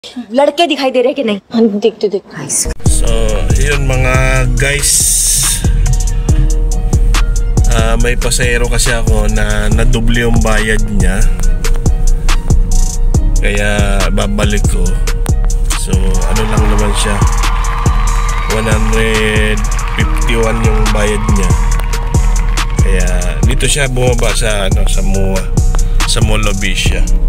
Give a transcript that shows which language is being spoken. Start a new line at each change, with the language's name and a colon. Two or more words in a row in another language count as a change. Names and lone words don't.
Hindi: लड़के दिखाई दे रहे कि नहीं? देखते देखते।
Filipino: So, yun mga guys, may pasahero kasi ako na nadoble yung bayad niya, kaya babalik ko. So ano lang naman siya, 151 yung bayad niya, kaya dito siya bumaba sa sa MOA, sa Mall of Asia.